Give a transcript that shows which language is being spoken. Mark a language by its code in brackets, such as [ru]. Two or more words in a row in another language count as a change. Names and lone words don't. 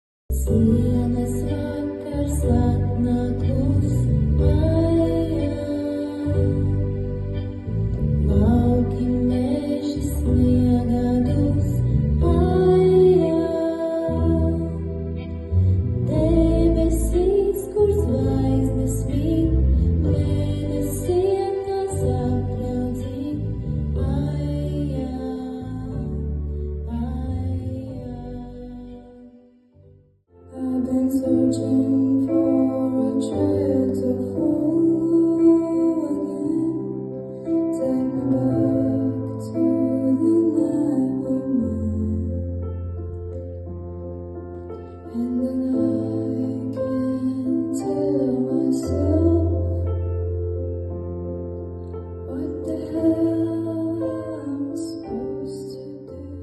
[lv] Ziemas vakars atnākus mājā, lauki meži sniega dus mājā, debesīs, kur zvaigznes spīd, mēnesiem tās apraudzīt mājā. [en] I've been searching for a trail to follow again. Take me back to the night we met. And then I can't tell myself what the hell I'm supposed to do.